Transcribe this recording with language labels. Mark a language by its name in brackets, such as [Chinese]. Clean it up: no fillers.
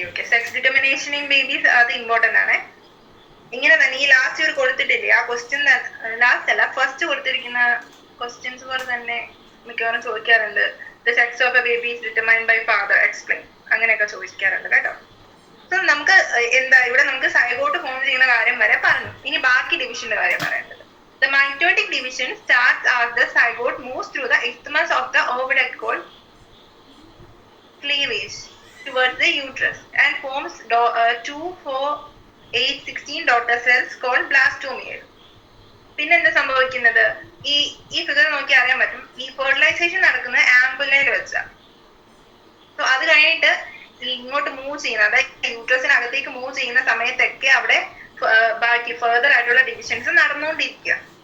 [Malayalam] Okay [English] sex determination in babies [Malayalam] അത് important ആണ്. ഇങ്ങനെ തന്നെ ഈ ലാസ്റ്റ് ഒരു കൊടുത്തിട്ടില്ലേ ആ ക്വസ്റ്റ്യൻ, ലാസ്റ്റ് അല്ല ഫസ്റ്റ് കൊടുത്തിരിക്കുന്ന ക്വസ്റ്റ്യൻസ് പോലെ തന്നെ മിക്കവാറും ചോദിക്കാറുണ്ട്. [English] the sex of a baby is determined by father, explain, [Malayalam] അങ്ങനെയൊക്കെ ചോദിക്കാറുണ്ട് കേട്ടോ. സോ നമുക്ക് എന്താ ഇവിടെ നമുക്ക് സൈഗോട്ട് ഫോം ചെയ്യുന്ന കാര്യം വരെ പറഞ്ഞു. ഇനി ബാക്കി ഡിവിഷന്റെ കാര്യം പറയേണ്ടത്. [English] The mitotic division starts as the zygote moves through the isthmus of the oviduct cleavage towards the uterus and forms 2, 4, 8, 16 daughter cells called blastomeres. [Malayalam] പിന്നെ എന്താ സംഭവിക്കുന്നത്, ഈ ഫിഗർ നോക്കി അറിയാൻ പറ്റും ഈ ഫെർട്ടിലൈസേഷൻ നടക്കുന്നത് ആംബുലയിൽ വെച്ചാ. സോ അത് കഴിഞ്ഞിട്ട് ഇങ്ങോട്ട് മൂവ് ചെയ്യുന്ന, അതായത് യൂട്രസിനകത്തേക്ക് മൂവ് ചെയ്യുന്ന സമയത്തൊക്കെ അവിടെ ബാക്കി ഫെർദർ ആയിട്ടുള്ള ഡിവിഷൻസ് നടന്നുകൊണ്ടിരിക്കുക.